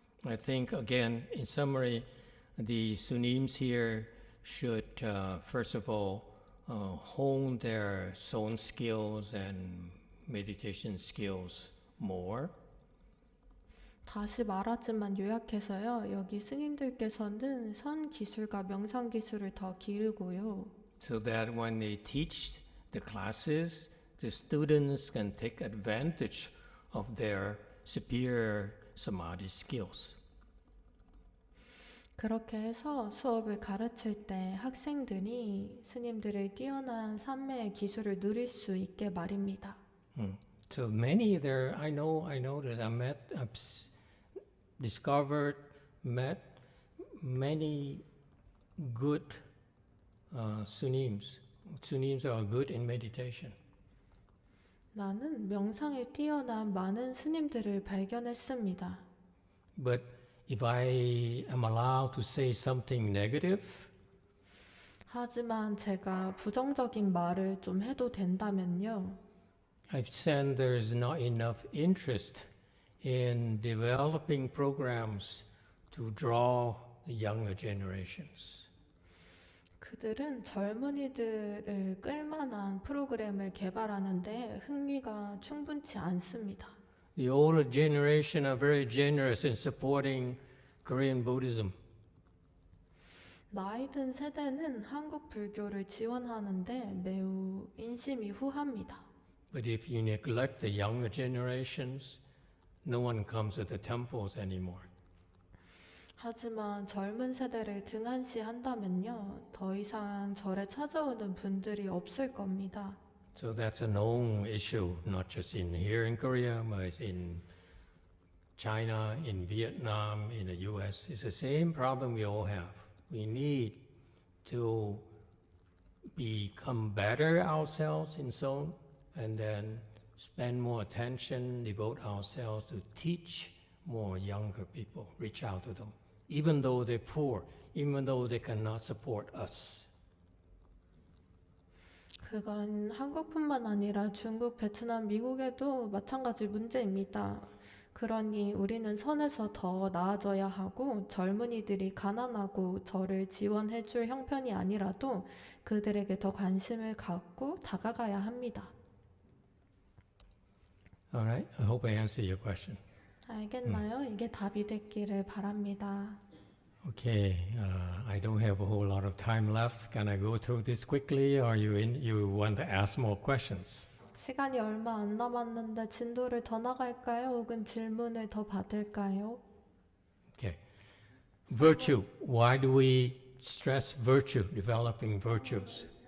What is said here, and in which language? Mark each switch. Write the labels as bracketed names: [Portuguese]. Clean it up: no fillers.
[English] I think, again, in summary, the Sunims here should, first of all, hone their Son skills and meditation skills more. [Korean] 다시 말하지만 요약해서요. 여기 스님들께서는 선 기술과 명상 기술을 더 기르고요. [English] So that when they teach the classes, the students can take advantage of their superior samadhi skills. [Korean] 그렇게 해서 수업을 가르칠 때 학생들이 스님들의 뛰어난 산매의 기술을 누릴 수 있게 말입니다. [English] So many there, I know that I've discovered, met many good Sunims. Sunims are good in meditation. [Korean] 나는 명상에 뛰어난 많은 스님들을 발견했습니다. [English] But if I am allowed to say something negative, [Korean] 하지만 제가 부정적인 말을 좀 해도 된다면요. [English] I've sensed there's not enough interest in developing programs to draw the younger generations. [Korean] 그들은 젊은이들을 끌만한 프로그램을 개발하는데 흥미가 충분치 않습니다. [English] The older generation are very generous in supporting Korean Buddhism. [Korean] 나이 든 세대는 한국 불교를 지원하는데 매우 인심이 후합니다. [English] But if you neglect the younger generations, no one comes to the temples anymore. [Korean] 하지만 젊은 세대를 등한시한다면요, 더 이상 절에 찾아오는 분들이 없을 겁니다. [English] So that's a known issue, not just in here in Korea, but it's in China, in Vietnam, in the US. It's the same problem we all have. We need to become better ourselves in Seoul and then spend more attention, devote ourselves to teach more younger people, reach out to them, even though they're poor, even though they cannot support us. [Korean] 그건 한국뿐만 아니라 중국, 베트남, 미국에도 마찬가지 문제입니다. 그러니 우리는 선에서 더 나아져야 하고 젊은이들이 가난하고 저를 지원해줄 형편이 아니라도 그들에게 더 관심을 갖고 다가가야 합니다. [English] All right, I hope I answered your question. [Korean] 알겠나요? 이게 답이 됐기를 바랍니다. [English] Okay, I don't have a whole lot of time left. Can I go through this quickly, or you want to ask more questions? [Korean] 시간이 얼마 안 남았는데 진도를 더 나갈까요? 혹은 질문을 더 받을까요? [English] Okay. Virtue. Why do we stress virtue, developing virtues?